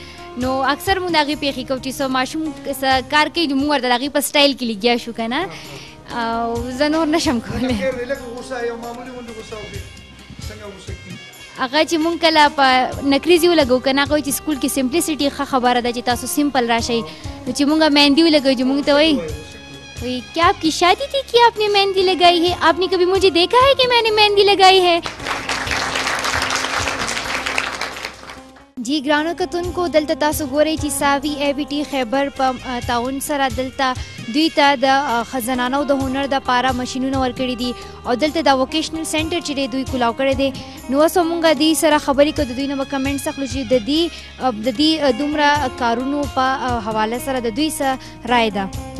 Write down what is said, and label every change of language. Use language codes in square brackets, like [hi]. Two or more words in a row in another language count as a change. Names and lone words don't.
[ps] نو اکثر مونږ د هغې پیښې کوو چې څه ماشوم څه کار کوي نو مونږ ورته د هغې په سټایل کې لګیا شو که نه او زه نور نه شم کولی. هغه چې مونږ کله په نکریزي ولګو که نه هغه وایي چې سکول کې سمپلیسټي ښه خبره ده چې تاسو سمپل راشئ. نو چې مونږ مهندي ولګوو چې مونږ ته وایي [ur] کیا آپ کی شادی تھی کہ آپ نے مہندی لگائی ہے آپ نے کبھی مجھے دیکھا ہے کہ میں نے مہندی لگائی ہے. [ps] جی ګرانو کتونکو دلته تاسو ګورئ چې ساوي اے بي ټي خیبر په تعاون سره دلته دوی ته د خزانانو د هنر دپاره مشینونه ورکړي دي او دلته دا ووکیشنل سینټر چې دی دوی کولاو کړی دی. نو اوس مونږ دوی سره خبرې کوو د دوی نه به کمنټس اخلو چې د دې دومره کارونو په حواله سره د دوی څه رایه ده.